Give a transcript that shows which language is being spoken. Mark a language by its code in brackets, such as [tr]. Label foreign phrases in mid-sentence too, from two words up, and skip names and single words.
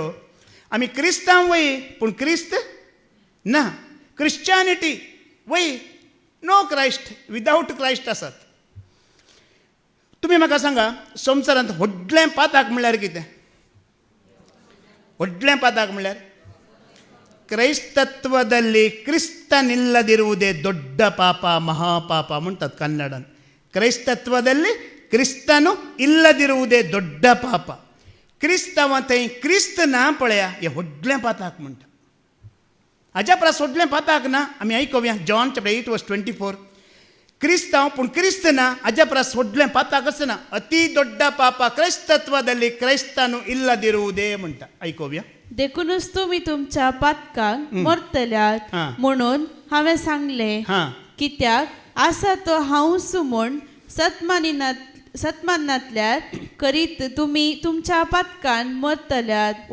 [kok] आमी क्रिस्तांव वय पूण क्रिस्त ना क्रिश्चानिटी वय [en] no Christ without Christ [kok] आसात तुमी म्हाका सांगा संवसारांत व्हडलें पाताक म्हणल्यार कितें व्हडलें पाताक म्हणल्यार [kn] ಕ್ರೈಸ್ತತ್ವದಲ್ಲಿ ಕ್ರಿಸ್ತನಿಲ್ಲದಿರುವುದೇ ದೊಡ್ಡ ಪಾಪ ಮಹಾಪಾಪ ಮುಂತಾದ ಕನ್ನಡನ್ ಕ್ರೈಸ್ತತ್ವದಲ್ಲಿ ಕ್ರಿಸ್ತನು ಇಲ್ಲದಿರುವುದೇ ದೊಡ್ಡ ಪಾಪ [kok] क्रिस्तव थंय क्रिस्त ना पळया हे व्हडलें पाताक म्हणटा हाज्या परस व्हडलें पाताक ना आमी आयकुया [en] John chapter [kok] 8:24 क्रिस्तांव पूण क्रिस्त ना हाज्या परस व्हडलें पाताक आसना अति [kn] ದೊಡ್ಡ ಪಾಪ ಕ್ರೈಸ್ತತ್ವದಲ್ಲಿ ಕ್ರೈಸ್ತನು ಇಲ್ಲದಿರುವುದೇ [kok] म्हणटा आयकुया देखूनच तुम्ही तुमच्या पातकांक मरतल्यात म्हणून हांवें सांगलें कित्याक आसा तो हांवूच म्हूण सत्मानांतल्यान करीत तुमी तुमच्या पातकान मरतल्यात